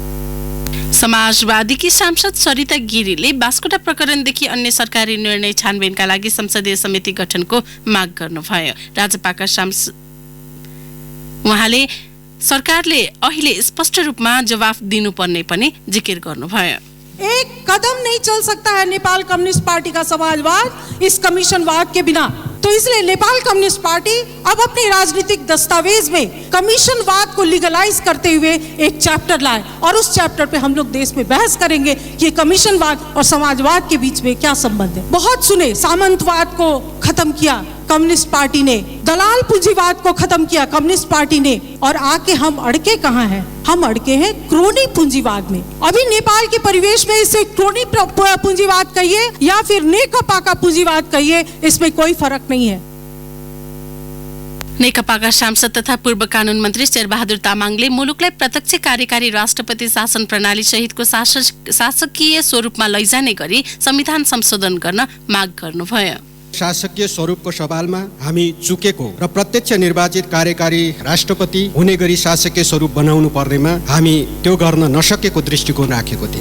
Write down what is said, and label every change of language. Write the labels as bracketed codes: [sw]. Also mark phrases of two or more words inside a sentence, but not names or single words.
[ne] समाजवादीकी सांसद सरिता गिरीले बास्कोटा प्रकरणदेखि अन्य सरकारी निर्णय छानबिनका लागि संसदीय समिति गठनको माग गर्नुभयो। राजपाका सांसद उहाँले सरकारले अहिले स्पष्ट रूपमा जवाफ दिनुपर्ने पनि जिकिर गर्नुभयो। [hi] एक कदम नहीं चल सकता है नेपाल कम्युनिस्ट पार्टी का समाजवाद इस कमीशनवाद के बिना। तो इसलिए नेपाल कम्युनिस्ट पार्टी अब अपने राजनीतिक दस्तावेज में कमीशनवाद को लीगलाइज करते हुए एक चैप्टर लाए और उस चैप्टर पे हम लोग देश में बहस करेंगे कि कमीशनवाद और समाजवाद के बीच में क्या संबंध है। बहुत सुने, सामंतवाद को खत्म किया कम्युनिस्ट पार्टी ने, दलाल पूंजीवाद को खत्म किया कम्युनिस्ट पार्टी ने, और आके हम अड़के कहाँ हैं? हम अड़के हैं क्रोनी पूंजीवाद में। अभी नेपाल के परिवेश में इसे क्रोनी पूंजीवाद कहिए या फिर नेकपा का पूंजीवाद कहिए, इसमें कोई फर्क नहीं है। [ne] नेकपाका सांसद तथा पूर्व कानून मन्त्री शेरबहादुर तामाङले मुलुकलाई प्रत्यक्ष कार्यकारी राष्ट्रपति शासन प्रणाली सहितको शासकीय स्वरूपमा लैजाने गरी संविधान संशोधन गर्न माग गर्नुभयो। शासकीय स्वरूपको सवालमा हामी चुकेको र प्रत्यक्ष निर्वाचित कार्यकारी राष्ट्रपति हुने गरी शासकीय स्वरूप बनाउनु पर्नेमा हामी त्यो गर्न नसकेको दृष्टिकोण राखेको थिए।